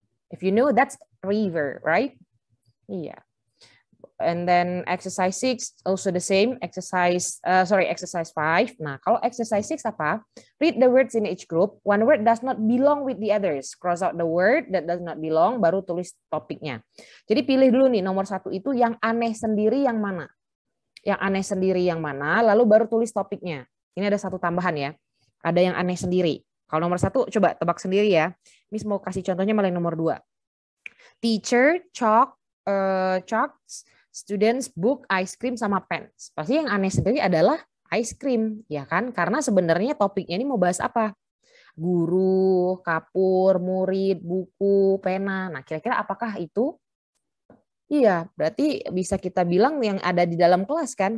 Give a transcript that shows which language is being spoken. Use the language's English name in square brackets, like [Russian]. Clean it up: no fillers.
[English] If you know, that's river, right? Iya. And then exercise 6 also the same. [Indonesian] Exercise 5. Nah, kalau exercise 6 apa? [English] Read the words in each group. One word does not belong with the others. Cross out the word that does not belong, [Indonesian] baru tulis topiknya. Jadi pilih dulu nih nomor 1 itu yang aneh sendiri yang mana? Yang aneh sendiri yang mana, lalu baru tulis topiknya. Ini ada satu tambahan ya. Ada yang aneh sendiri. Kalau nomor 1 coba tebak sendiri ya. Miss mau kasih contohnya malah yang nomor 2. [English] Teacher, chalks, students, book, ice cream, sama pens. [Indonesian] Pasti yang aneh sendiri adalah ice cream, ya kan? Karena sebenarnya topiknya ini mau bahas apa? Guru, kapur, murid, buku, pena. Nah, kira-kira apakah itu? Iya, berarti bisa kita bilang yang ada di dalam kelas kan?